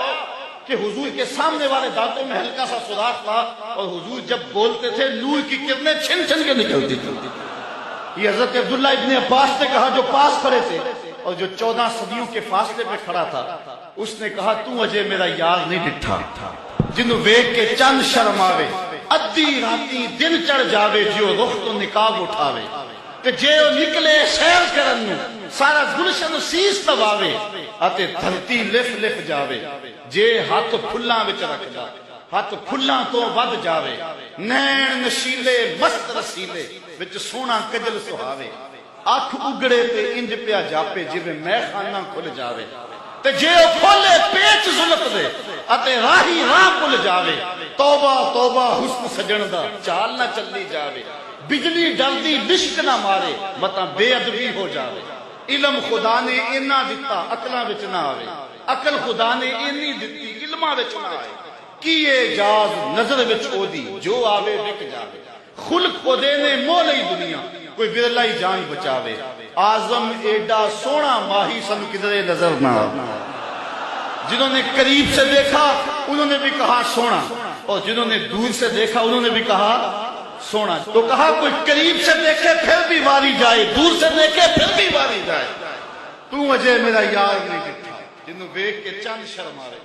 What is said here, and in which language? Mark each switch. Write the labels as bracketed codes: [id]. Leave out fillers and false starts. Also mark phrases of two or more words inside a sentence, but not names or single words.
[ur] کہ حضور کے سامنے والے دانتوں میں ہلکا سا سوراخ تھا اور حضور جب بولتے تھے نور کی کرنیں چھن چھن کے نکلتی تھی. یہ حضرت عبداللہ ابن عباس نے کہا جو پاس کھڑے تھے اور جو 14 صدیوں کے فاصلے پہ کھڑا تھا اس نے کہا [pa] تو اجے میرا یار نہیں ڈٹھا، جنوں ویکھ کے چند شرم آوے، ادھی راتی دن چڑھ جاوے، جیو رخ تو نقاب اٹھاوے. کہ جے نکلے سیر کرن نو سارا گلشن سیس لواوے اتے دھرتی لف لف جاوے. جے ہاتھ پھلاں وچ رکھدا ہاتھ پھلاں تو ود جاوے. نین نشیلے مست رسیلے وچ سونا کجل سہاوے. اکھ اگڑے تے انج پیا جاپے جویں میں خانہ کھل جاوے. تے جے او کھولے پیچ زلف دے اتے راہی راہ کھل جاوے. توبہ توبہ حسن سجن دا چال نہ چلی جاوے. بجلی ڈردی لشک نہ مارے متا بے ادبی ہو جاوے. علم خدا نے اینا دتا عقلاں وچ نہ آوے، عقل خدا نے اینی دتی علماں وچ نہ آئے. کیے جاز نظر وچ او دی جو آوے وک جاوے. خلق او دے نے مولئی دنیا کوئی ورلا ہی جان بچاوے. آزم ایڈا سونا ماہی سن کدرے نظر نہ آوے. [ur] جنہوں نے قریب سے دیکھا انہوں نے بھی کہا سونا، اور جنہوں نے دور سے دیکھا انہوں نے بھی کہا سونا. تو کہا کوئی قریب سے دیکھے پھر بھی واری جائے، دور سے دیکھے پھر بھی واری جائے. [pa] تو اجے میرا یار نہیں ڈٹھا، جنہوں ویکھ کے چند شرم آوے.